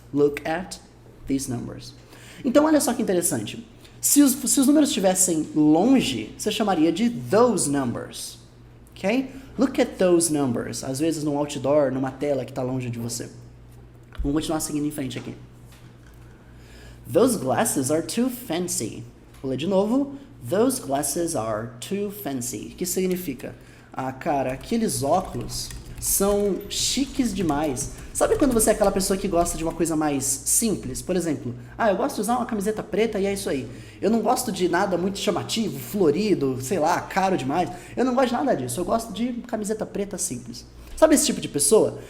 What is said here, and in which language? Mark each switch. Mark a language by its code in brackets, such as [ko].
[en] Look at these numbers. [pt] Então olha só que interessante. Se os números estivessem longe, você chamaria de [en] those numbers. [pt] Ok? [en] Look at those numbers. [pt] Às vezes num outdoor, numa tela que está longe de você. Vamos continuar seguindo em frente aqui. [en] Those glasses are too fancy. [pt] Vou ler de novo. [en] Those glasses are too fancy. [pt] O que significa? Ah, cara, aqueles óculos são chiques demais. Sabe quando você é aquela pessoa que gosta de uma coisa mais simples? Por exemplo, eu gosto de usar uma camiseta preta e é isso aí. Eu não gosto de nada muito chamativo, florido, sei lá, caro demais. Eu não gosto de nada disso. Eu gosto de camiseta preta simples. Sabe esse tipo de pessoa?